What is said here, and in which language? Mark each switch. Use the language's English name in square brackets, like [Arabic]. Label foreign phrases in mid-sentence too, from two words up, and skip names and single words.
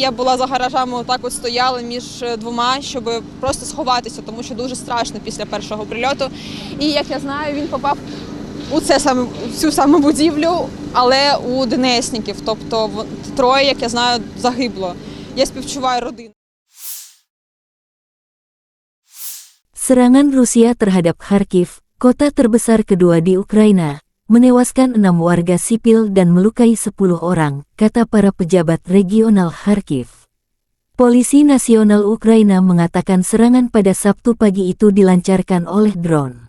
[Ukrainian] Я була за гаражами, отак от стояла між 2, щоб просто сховатися, тому що дуже страшно після першого прильоту. І, як я знаю, він попав у цю саму будівлю, але у ДНСників. Тобто 3, як я знаю, загибло. Я співчуваю родину. [Indonesian] Serangan Rusia terhadap Kharkiv, kota terbesar kedua di Ukraina, menewaskan 6 warga sipil dan melukai 10 orang, kata para pejabat regional Kharkiv. Polisi Nasional Ukraina mengatakan serangan pada Sabtu pagi itu dilancarkan oleh drone.